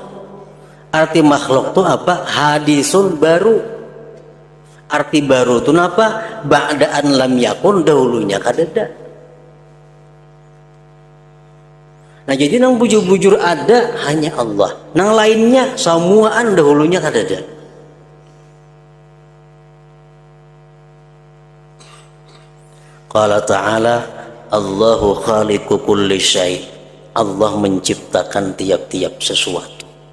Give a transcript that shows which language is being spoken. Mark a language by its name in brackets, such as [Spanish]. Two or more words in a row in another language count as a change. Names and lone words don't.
[Indonesian] Arti makhluk itu apa? Hadisun baru. Arti baru itu apa? [Arabic] Ba'daan lam yakun, [Banjar] dahulunya kadada. Nah, jadi nang bujur-bujur ada hanya Allah. Nang lainnya semuaan dahulunya kadada. [Arabic] Qala ta'ala Allahu khaliqu kulli syai'. [Indonesian] Allah menciptakan tiap-tiap sesuatu.